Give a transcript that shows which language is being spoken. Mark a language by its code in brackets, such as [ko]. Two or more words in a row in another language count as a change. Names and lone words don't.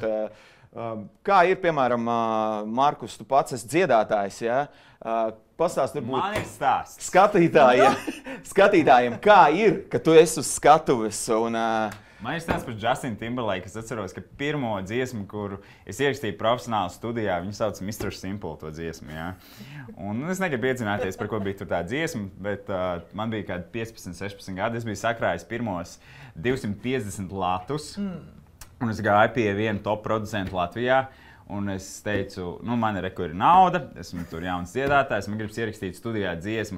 [lv] Kā ir, piemēram, Markus, tu pats esi dziedātājs, jā? Pastāst varbūt Man ir stāsts. skatītājiem, kā ir, ka tu esi uz skatuves un Man ir stāsts par Justinu Timberlake. Es atceros, ka pirmo dziesmu, kuru es ierakstīju profesionāli studijā, viņu sauc Mr. Simple to dziesmu. Ja? Un es negribu iedzināties, par ko bija tur tā dziesma, bet man bija kādi 15, 16 gadi. Es biju sakrājis pirmos 250 latus, un es gāju pie viena top producentu Latvijā. Un es teicu, man ir nauda, esmu tur jauns dziedātājs, man gribas ierakstīt studijā dziesmu.